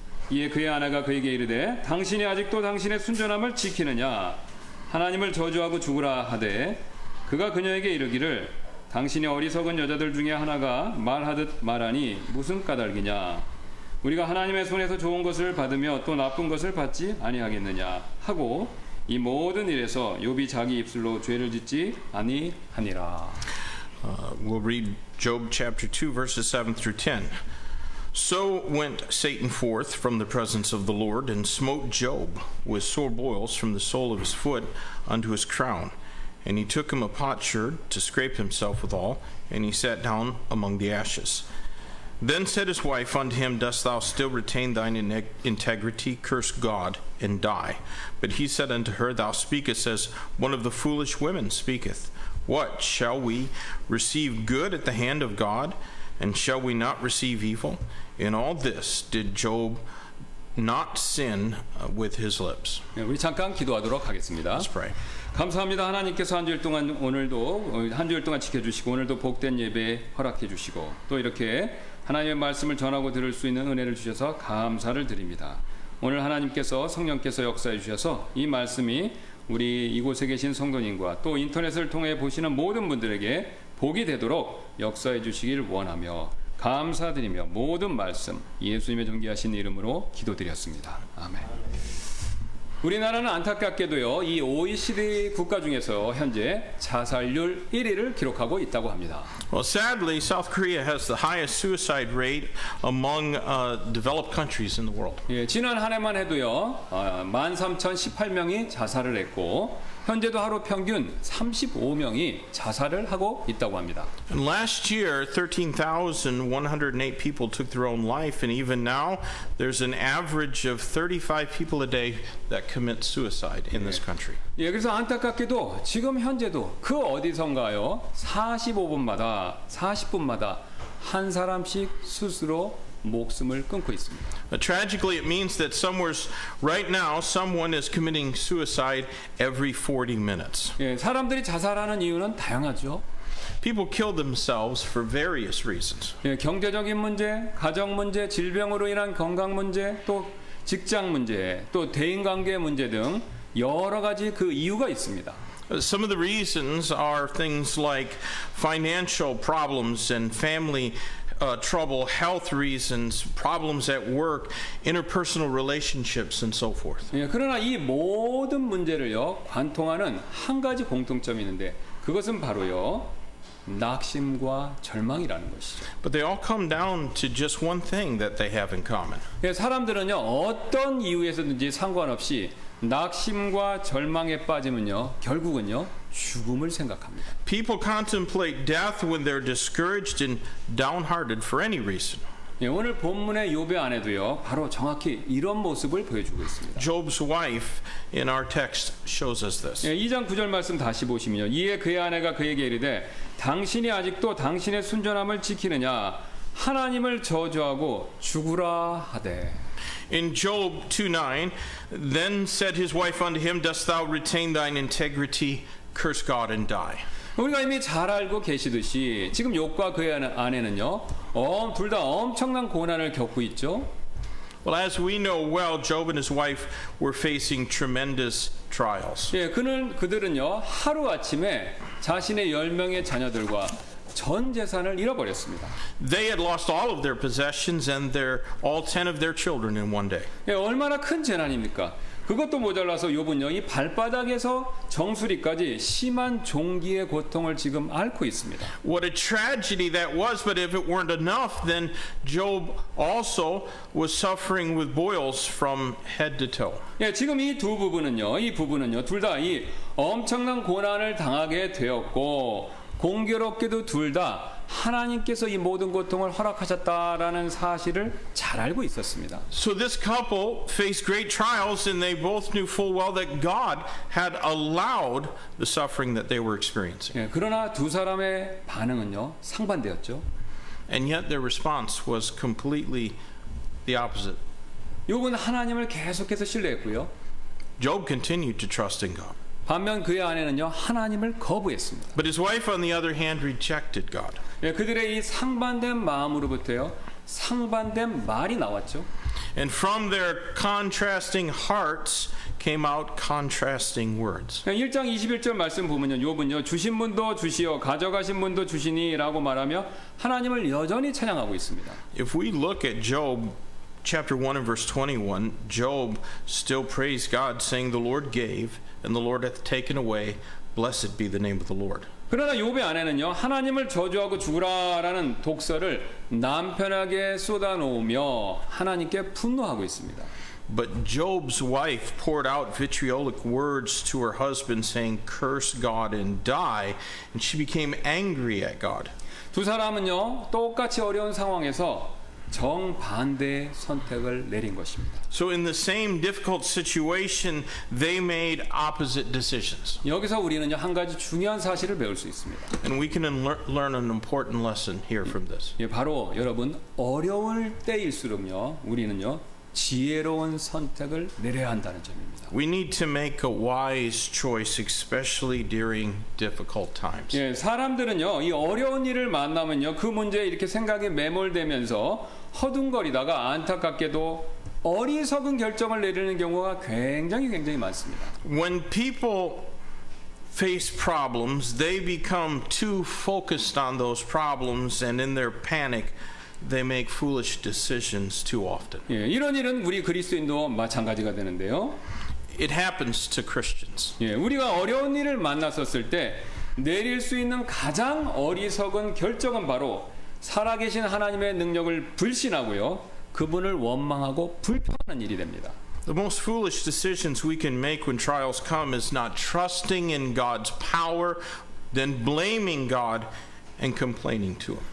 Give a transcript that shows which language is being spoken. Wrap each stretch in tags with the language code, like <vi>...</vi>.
<ko>이에 그의 아내가 그에게 이르되 당신이 아직도 당신의 순전함을 지키느냐 하나님을 저주하고 죽으라 하되 그가 그녀에게 이르기를 당신이 어리석은 여자들 중에 하나가 말하듯 말하니 무슨 까닭이냐 우리가 하나님의 손에서 좋은 것을 받으며 또 나쁜 것을 받지 아니하겠느냐 하고 이 모든 일에서 욥이 자기 입술로 죄를 짓지 아니하니라.</ko> <en>We'll read Job chapter 2, verses 7 through 10. So went Satan forth from the presence of the Lord and smote Job with sore boils from the sole of his foot unto his crown. And he took him a potsherd to scrape himself withal, and he sat down among the ashes. Then said his wife unto him, Dost thou still retain thine integrity? Curse God, and die. But he said unto her, Thou speakest as one of the foolish women speaketh. What, shall we receive good at the hand of God, and shall we not receive evil? In all this did Job not sin with his lips.</en> <ko>네, 우리 잠깐 기도하도록 하겠습니다.</ko> <en>Let's pray.</en> <ko>감사합니다. 하나님께서 한 주일 동안 오늘도 한 주일 동안 지켜주시고 오늘도 복된 예배 허락해 주시고 또 이렇게 하나님의 말씀을 전하고 들을 수 있는 은혜를 주셔서 감사를 드립니다. 오늘 하나님께서 성령께서 역사해 주셔서 이 말씀이 우리 이곳에 계신 성도님과 또 인터넷을 통해 보시는 모든 분들에게 복이 되도록 역사해 주시길 원하며 감사드리며 모든 말씀 예수님의 존귀하신 이름으로 기도드렸습니다. 아멘. 우리나라는 안타깝게도요, 이 OECD 국가 중에서 현재 자살률 1위를 기록하고 있다고 합니다.</ko> <en>Well, sadly, South Korea has the highest suicide rate among developed countries in the world.</en> <ko>예, 지난 한 해만 해도요, 13,018명이 자살을 했고, 현재도 하루 평균 35명이 자살을 하고 있다고 합니다.</ko> <en>And last year, 13,108 people took their own life, and even now, there's an average of 35 people a day that commit suicide in this country.</en> <ko>예, 그래서 안타깝게도 지금 현재도 그 어디선가요, 40분마다 한 사람씩 스스로 목숨을 끊고 있습니다.</ko> <en>Tragically, it means that right now, someone is committing suicide every 40 minutes.</en> <ko>예, 사람들이 자살하는 이유는 다양하죠.</ko> <en>People kill themselves for various reasons.</en> <ko>예, 경제적인 문제, 가정 문제, 질병으로 인한 건강 문제, 또 직장 문제, 또 대인관계 문제 등 여러 가지 그 이유가 있습니다.</ko> <en>Some of the reasons are things like financial problems and family trouble, health reasons, problems at work, interpersonal relationships, and so forth.</en> <ko>예, 그러나 이 모든 문제를요, 관통하는 한 가지 공통점이 있는데 그것은 바로요, 낙심과 절망이라는 것이죠.</ko> <en>But they all come down to just one thing that they have in common.</en> <ko>예, 사람들은요, 어떤 이유에서든지 상관없이 낙심과 절망에 빠지면요, 결국은요, 죽음을 생각합니다.</ko> <en>People contemplate death when they're discouraged and downhearted for any reason.</en> <ko>예, 오늘 본문의 욥의 아내도요, 바로 정확히 이런 모습을 보여주고 있습니다.</ko> <en>Job's wife in our text shows us this.</en> <ko>예, 2장 9절 말씀 다시 보시면요, 이에 그의 아내가 그에게 이르되 당신이 아직도 당신의 순전함을 지키느냐, 하나님을 저주하고 죽으라 하되.</ko> <en>In Job 2:9, then said his wife unto him, Dost thou retain thine integrity? Curse God and die.</en> <ko>우리가 이미 잘 알고 계시듯이 지금 욥과 그의 아내는요, 둘 다 엄청난 고난을 겪고 있죠.</ko> <en>Well, as we know well, Job and his wife were facing tremendous trials.</en> <ko>예, 그들은요, 하루 아침에 자신의 10명의 자녀들과 전 재산을 잃어버렸습니다.</ko> <en>They had lost all of their possessions and all 10 of their children in one day.</en> <ko>예, 얼마나 큰 재난입니까? 그것도 모자라서 욥은요, 이 발바닥에서 정수리까지 심한 종기의 고통을 지금 앓고 있습니다.</ko> <en>What a tragedy that was, but if it weren't enough, then Job also was suffering with boils from head to toe.</en> <ko>예, 지금 이 부부는요, 둘 다 이 엄청난 고난을 당하게 되었고, 공교롭게도 둘 다 하나님께서 이 모든 고통을 허락하셨다라는 사실을 잘 알고 있었습니다.</ko> <en>So this couple faced great trials, and they both knew full well that God had allowed the suffering that they were experiencing.</en> <ko>예, 그러나 두 사람의 반응은요, 상반되었죠.</ko> <en>And yet their response was completely the opposite.</en> <ko>욥은 하나님을 계속해서 신뢰했고요.</ko> <en>Job continued to trust in God.</en> <ko>반면 그의 아내는요, 하나님을 거부했습니다.</ko> <en>But his wife, on the other hand, rejected God.</en> <ko>예, 그들의 이 상반된 마음으로부터요, 상반된 말이 나왔죠.</ko> <en>And from their contrasting hearts came out contrasting words.</en> <ko>1장 21절 말씀 보면요, 욥은요, 주신 분도 주시어 가져가신 분도 주시니라고 말하며 하나님을 여전히 찬양하고 있습니다.</ko> <en>If we look at Job chapter 1 and verse 21, Job still praised God, saying, The Lord gave, and the Lord hath taken away. Blessed be the name of the Lord.</en> <ko>그러나 욥의 아내는요, 하나님을 저주하고 죽으라라는 독서를 남편에게 쏟아놓으며 하나님께 분노하고 있습니다.</ko> <en>But Job's wife poured out vitriolic words to her husband, saying, Curse God and die. And she became angry at God. 두 사람은요, 똑같이 어려운 상황에서 정반대의 선택을 내린 것입니다. So in the same difficult situation, they made opposite decisions.</en> <ko>여기서 우리는요, 한 가지 중요한 사실을 배울 수 있습니다.</ko> <en>And we can learn an important lesson here from this.</en> <ko>예, 바로 여러분, 어려울 때일수록요, 우리는요, 지혜로운 선택을 내려야 한다는 점입니다.</ko> <en>We need to make a wise choice, especially during difficult times.</en> <ko>예, 사람들은요, 이 어려운 일을 만나면요, 그 문제에 이렇게 생각이 매몰되면서 허둥거리다가 안타깝게도 어리석은 결정을 내리는 경우가 굉장히 많습니다.</ko> <en>When people face problems, they become too focused on those problems, and in their panic, they make foolish decisions too often.</en> <ko>예, 이런 일은 우리 그리스도인도 마찬가지가 되는데요.</ko> <en>It happens to Christians.</en> <ko>예, 우리가 어려운 일을 만났었을 때 내릴 수 있는 가장 어리석은 결정은 바로 살아계신 하나님의 능력을 불신하고요. 그분을 원망하고 불평하는 일이 됩니다.</ko> <en>The most foolish decisions we can make when trials come is not trusting in God's power, then blaming God and complaining to Him.</en>